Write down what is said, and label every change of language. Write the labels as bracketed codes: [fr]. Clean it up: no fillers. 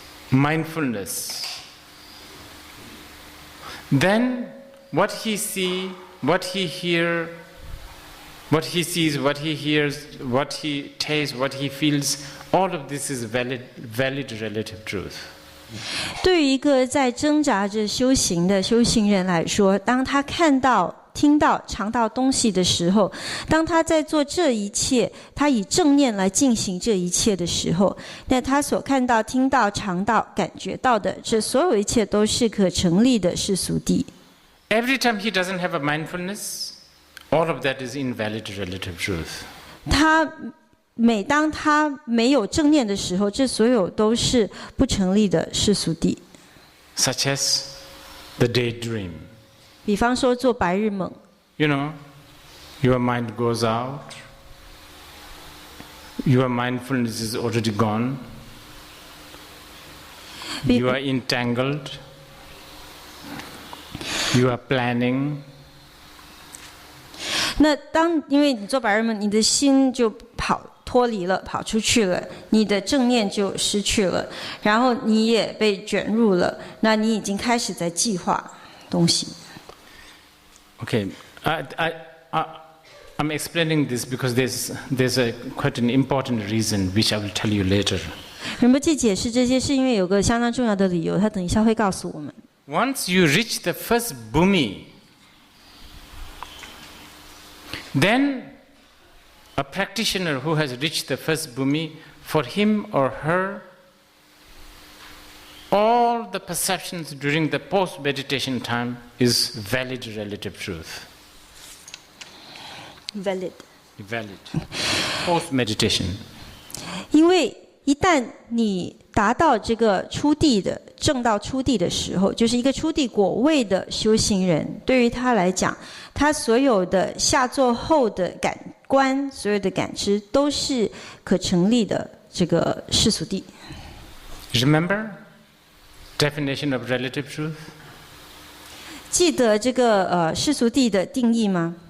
[en] mindfulness, then what he sees, what he hears, what he sees, what he hears, what he tastes, what he feels, all of this is valid relative truth. [zh] 对于一个在挣扎着修行的修行人来说，当他看到、听到、尝到东西的时候，当他在做这一切，他以正念来进行这一切的时候，那他所看到、听到、尝到、感觉到的，这所有一切都是可成立的世俗谛。 [en] Every time he doesn't have a mindfulness, all of that is invalid relative truth. [zh] 每当他没有正念的时候，这所有都是不成立的世俗谛。 [en] Such as the daydream. [zh] 比方说做白日梦。 [en] You know, your mind goes out, your mindfulness is already gone, you are entangled, you are planning. [zh] 那因为你做白日梦，你的心就脱离了，跑出去了，你的正念就失去了，然后你也被卷入了，那你已经开始在计划东西。 [en] Okay, I'm explaining this because there's quite an important reason which I will tell you later. [zh] 仁波切解释这些是因为有个相当重要的理由，他等一下会告诉我们。 [en] Once you reach the first bhumi, then a practitioner who has reached the first bhumi, for him or her, all the perceptions during the post-meditation time is valid relative truth. Valid. Post-meditation. [zh] 因为一旦你达到这个初地的证到初地的时候，就是一个初地果位的修行人，对于他来讲，他所有的下座后的感官，所有的感知都是可成立的这个世俗谛。 [en] Remember definition of relative truth? [zh] 记得这个世俗谛的定义吗？